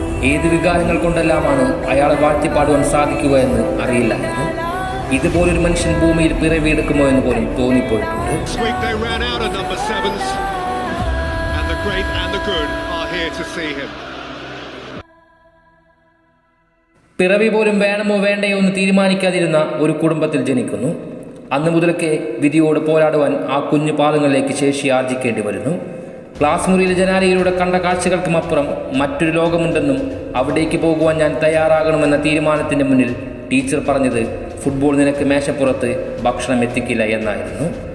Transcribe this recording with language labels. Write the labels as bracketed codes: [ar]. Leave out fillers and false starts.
[ml] ഏത് വികാരങ്ങൾ കൊണ്ടെല്ലാമാണ് അയാളെ വാഴ്ത്തിപ്പാടുവാൻ സാധിക്കുക എന്ന് അറിയില്ലായിരുന്നു. ഇതുപോലൊരു മനുഷ്യൻ ഭൂമിയിൽ പിറവിയെടുക്കുമോ എന്ന് പോലും തോന്നിപ്പോയിട്ടുണ്ട്. [en] This week they ran out of number 7s, and the great and the good are here to see him. [ml] പിറവി പോലും വേണമോ വേണ്ടയോ എന്ന് തീരുമാനിക്കാതിരുന്ന ഒരു കുടുംബത്തിൽ ജനിക്കുന്നു. അന്ന് മുതലൊക്കെ വിധിയോട് പോരാടുവാൻ ആ കുഞ്ഞു പാദങ്ങളിലേക്ക് ശേഷി ആർജിക്കേണ്ടി വരുന്നു. ക്ലാസ് മുറിയിലെ ജനാലയിലൂടെ കണ്ട കാഴ്ചകൾക്കും അപ്പുറം മറ്റൊരു ലോകമുണ്ടെന്നും അവിടേക്ക് പോകുവാൻ ഞാൻ തയ്യാറാകണമെന്ന തീരുമാനത്തിൻ്റെ മുന്നിൽ ടീച്ചർ പറഞ്ഞത് ഫുട്ബോൾ നിനക്ക് മേശപ്പുറത്ത് ഭക്ഷണം എത്തിക്കില്ല എന്നായിരുന്നു.